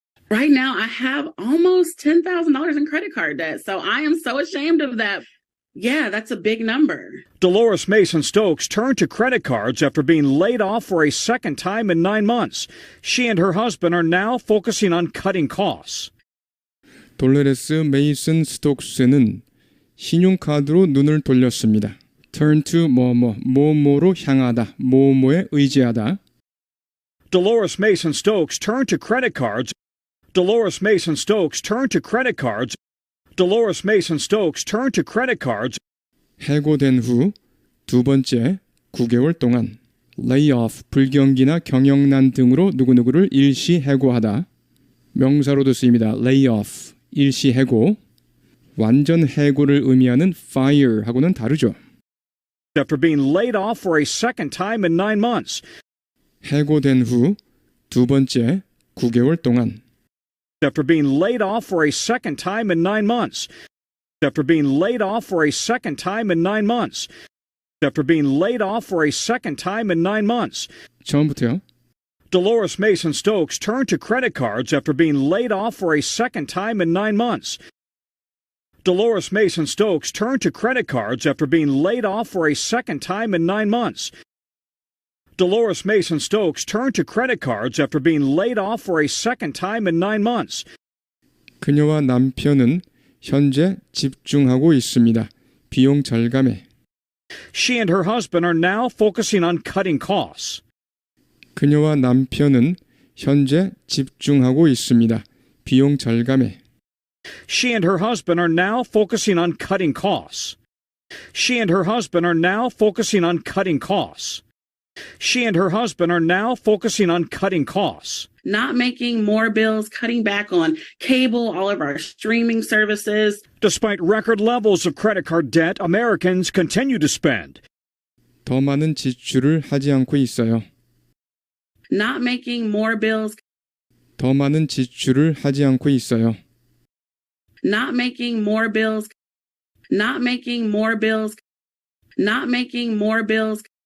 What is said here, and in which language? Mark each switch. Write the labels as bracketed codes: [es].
[en] Right now I have almost $10,000 in credit card debt. So I am so ashamed of that. Yeah, that's a big number. Dolores Mason Stokes turned to credit cards after being laid off for a second time in 9 months. She and her husband are now focusing on cutting costs. [ko] 돌레레스 메이슨 스톡스는 신용카드로 눈을 돌렸습니다. turn to 뭐뭐로 향하다, 뭐뭐에 의지하다. [en] Dolores Mason Stokes turned to credit cards. Dolores Mason Stokes turned to credit cards. Dolores Mason Stokes turned to credit cards. [ko] 해고된 후 두 번째 9개월 동안 layoff, 불경기나 경영난 등으로 누구누구를 일시 해고하다. 명사로도 쓰입니다. layoff, 일시 해고. 완전 해고를 의미하는 fire하고는 다르죠. [en] After being laid off for a second time in 9 months. [ko] 해고된 후 두 번째 9개월 동안 [en] After being laid off for a second time in 9 months. After being laid off for a second time in 9 months. After being laid off for a second time in 9 months. [ko] 처음부터요. [en] Dolores Mason Stokes turned to credit cards after being laid off for a second time in 9 months. Dolores Mason Stokes turned to credit cards after being laid off for a second time in 9 months. Dolores Mason Stokes turned to credit cards after being laid off for a second time in 9 months. [ko] 그녀와 남편은 현재 집중하고 있습니다. 비용 절감에. [en] She and her husband are now focusing on cutting costs. [ko] 그녀와 남편은 현재 집중하고 있습니다. 비용 절감에. [en] She and her husband are now focusing on cutting costs. She and her husband are now focusing on cutting costs. She and her husband are now focusing on cutting costs. Not making more bills, cutting back on cable, all of our streaming services. Despite record levels of credit card debt, Americans continue to spend. [ko] 더 많은 지출을 하지 않고 있어요. [en] Not making more bills. [ko] 더 많은 지출을 하지 않고 있어요. [en] Not making more bills. Not making more bills. Not making more bills.